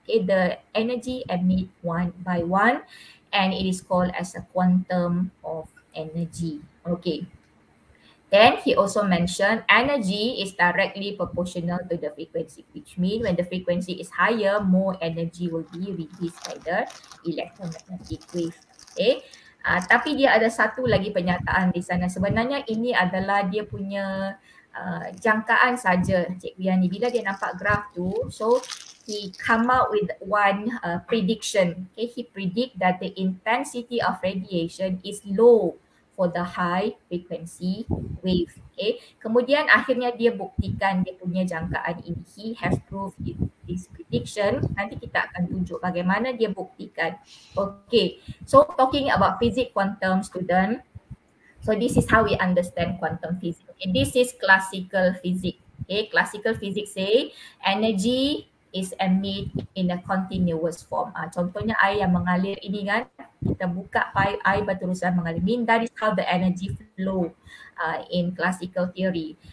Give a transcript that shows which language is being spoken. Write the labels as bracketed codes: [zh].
[en] Okay, the energy emit one by one, and it is called as a quantum of energy. Okay. Then he also mentioned energy is directly proportional to the frequency, which means when the frequency is higher, more energy will be released by the electromagnetic wave. [ms] Okay. Tapi dia ada satu lagi pernyataan di sana. Sebenarnya ini adalah dia punya jangkaan saja, Cikgu Yani. Bila dia nampak graf tu, [en] so he come out with one prediction. Okay, he predict that the intensity of radiation is low for the high frequency wave. [ms] Okay, kemudian akhirnya dia buktikan dia punya jangkaan ini. [en] He has proved this prediction. [ms] Nanti kita akan tunjuk bagaimana dia buktikan. [en] Okay, so talking about physics quantum, student. So this is how we understand quantum physics. Okay, this is classical physics. Okay, classical physics say energy is emit in a continuous form. [ms] Contohnya air yang mengalir ini kan, kita buka pipe, air berterusan mengalir. [en] Mean that is how the energy flow in classical theory.